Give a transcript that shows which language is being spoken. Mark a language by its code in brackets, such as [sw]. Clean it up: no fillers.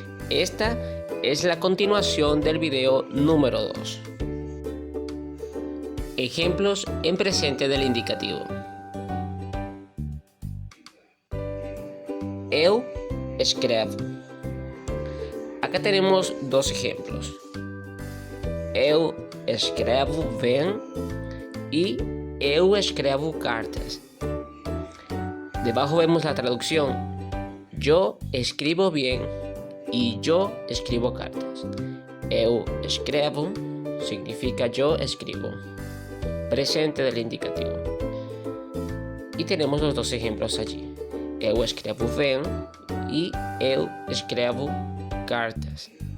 [es] Esta es la continuación del video número 2. Ejemplos en presente del indicativo. [pt] Eu escrevo. [es] Acá tenemos dos ejemplos. [pt] Eu escrevo bem y eu escrevo cartas. [es] Debajo vemos la traducción. Yo escribo bien y yo escribo cartas. [pt] Eu escrevo [es] significa yo escribo. Presente del indicativo. Y tenemos los dos ejemplos allí. [pt] Eu escrevo bem y eu escrevo cartas.